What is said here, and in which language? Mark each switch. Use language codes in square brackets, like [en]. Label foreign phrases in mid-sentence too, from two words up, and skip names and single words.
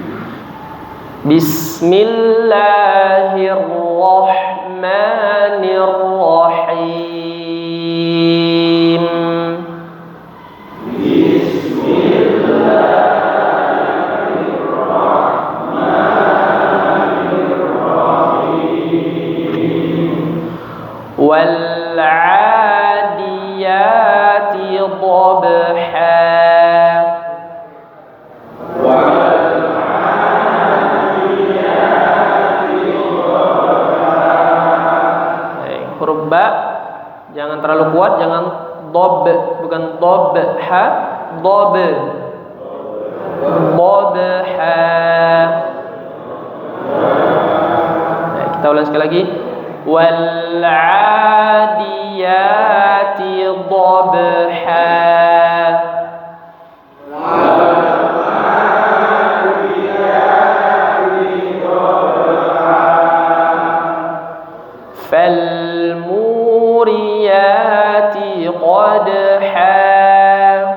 [ar] بسم الله الرحمن الرحيم. والعاديات ضبحا. [id] Huruf ba jangan terlalu kuat, jangan dob, bukan dob ha, dob, dob ha. Nah, kita ulang sekali lagi. [ar] والعاديات ضبحا. فالموريات قدحا.